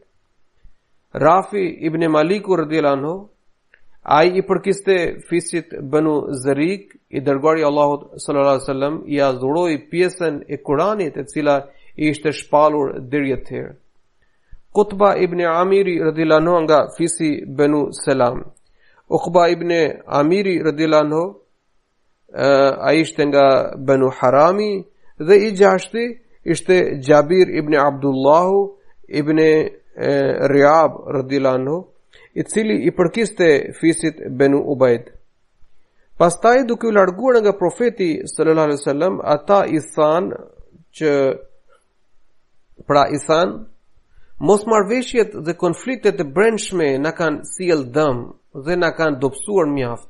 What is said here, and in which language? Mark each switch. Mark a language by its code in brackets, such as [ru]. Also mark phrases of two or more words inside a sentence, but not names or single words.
[sq] Rafi ibn Maliku [ar] رضي الله عنه, [sq] ai i përkiste fisit Banu Zarik, i dërguari i Allahut [ar] صلى الله عليه وسلم [sq] i adhuroi pjesën e Kuranit e cila i ishte shpallur deri atëherë. Qutba ibn Amiri [ar] رضي الله عنه [sq] nga fisi Banu Salam. Uqba ibn Amiri [ar] رضي الله عنه, [sq] ai ishte nga Banu Harami dhe i gjashti ishte Jabir ibn Abdullahu ibn Riab [ar] رضي الله عنه, [sq] i cili i përkiste fisit Banu Ubaid. Pastaj duke u larguar nga profeti [ar] صلى الله عليه وسلم, [sq] ata i thanë, mosmarrveshjet dhe konfliktet e brendshme na kanë sjell dëm dhe na kanë dobësuar mjaft.